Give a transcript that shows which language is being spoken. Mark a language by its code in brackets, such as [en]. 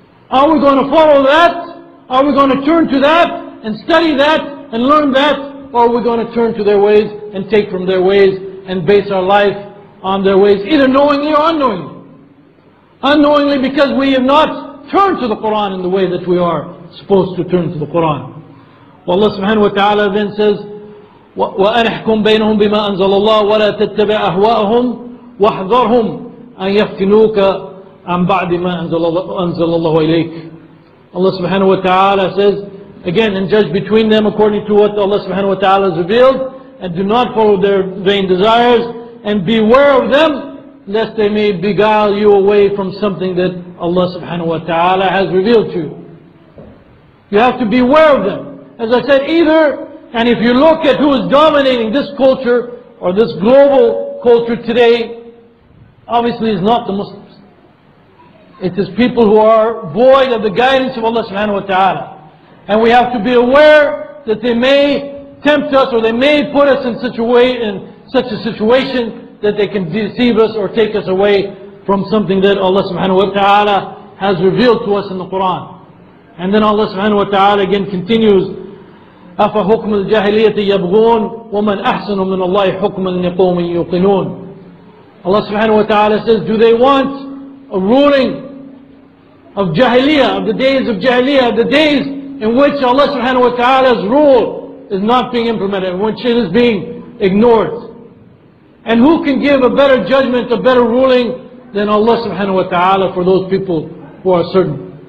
[en] Are we going to follow that? Are we going to turn to that and study that and learn that? Or are we going to turn to their ways and take from their ways and base our life on their ways, either knowingly or unknowingly? Unknowingly because we have not turn to the Quran in the way that we are supposed to turn to the Quran. Well, Allah subhanahu wa ta'ala then says, [ar] وَأَنِحْكُمْ بَيْنَهُمْ بِمَا أَنزَلَ اللَّهِ وَلَا تَتَّبِعْ أَهْوَاءَهُمْ وَاحْذَرْهُمْ أَنْ يَفْتِنُوكَ عَنْ بَعْدِ مَا أَنزَلَ اللَّهُ إِلَيْكَ. [en] Allah subhanahu wa ta'ala says, again, and judge between them according to what Allah subhanahu wa ta'ala has revealed, and do not follow their vain desires, and beware of them, lest they may beguile you away from something that Allah subhanahu wa ta'ala has revealed to you. You have to beware of them. As I said, either, and if you look at who is dominating this culture, or this global culture today, obviously it's not the Muslims. It is people who are void of the guidance of Allah subhanahu wa ta'ala. And we have to be aware that they may tempt us, or they may put us in such a situation that they can deceive us or take us away from something that Allah subhanahu wa ta'ala has revealed to us in the Quran. And then Allah subhanahu wa ta'ala again continues, [ar] أَفَحُكْمُ الْجَاهِلِيَّةِ يَبْغُونَ وَمَنْ أَحْسَنُ مِنَ اللَّهِ حُكْمًا لِقَوْمٍ يُوقِنُونَ. [en] Allah subhanahu wa ta'ala says, do they want a ruling of Jahiliyyah, of the days of Jahiliyyah, the days in which Allah subhanahu wa ta'ala's rule is not being implemented, in which it is being ignored? And who can give a better judgment, a better ruling than Allah subhanahu wa ta'ala for those people who are certain?